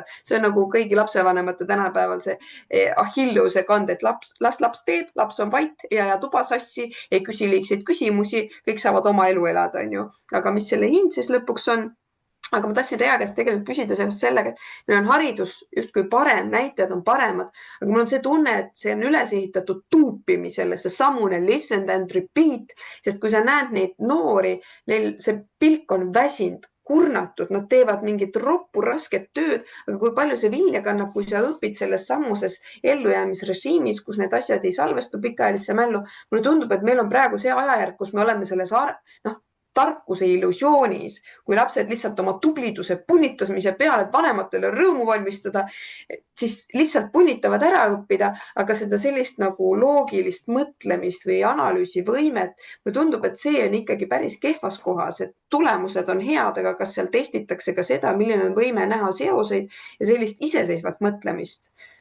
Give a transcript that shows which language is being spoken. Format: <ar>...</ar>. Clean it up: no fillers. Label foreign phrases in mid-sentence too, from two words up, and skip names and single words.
<et>See on nagu kõigi lapsevanemate tänapäeval see Achilleuse kand, et laps teeb, laps on vait ja tuba sassi, ei küsi liigseid küsimusi, kõik saavad oma elu elada, on ju. Aga mis selle hind siis lõpuks on? Aga ma tahtsin Rea käest tegelikult küsida sellest sellega, et meil on haridus justkui parem, näitajad on paremad, aga mul on see tunne, et see on üles ehitatud tuupimisele, see samune</et> <en>listen and repeat,</en> <et>sest kui sa näed neid noori, neil see pilk on väsinud, kurnatud, nad teevad mingit roppu rasket tööd, aga kui palju see vilja kannab, kui sa õpid selles sammuses ellujäämisrežiimis, kus need asjad ei salvestu pikaajalisse mällu. Mulle tundub, et meil on praegu see ajajärk, kus me oleme selles tarkuse illusioonis, kui lapsed lihtsalt oma tubliduse punnitamise peale, et vanematele rõõmu valmistada, siis lihtsalt punnitavad ära õppida, aga seda sellist nagu loogilist mõtlemist või analüüsivõimet, mulle tundub, et see on ikkagi päris kehvas kohas, et tulemused on head, aga kas seal testitakse ka seda, milline on võime näha seoseid ja sellist iseseisvat mõtlemist?</et>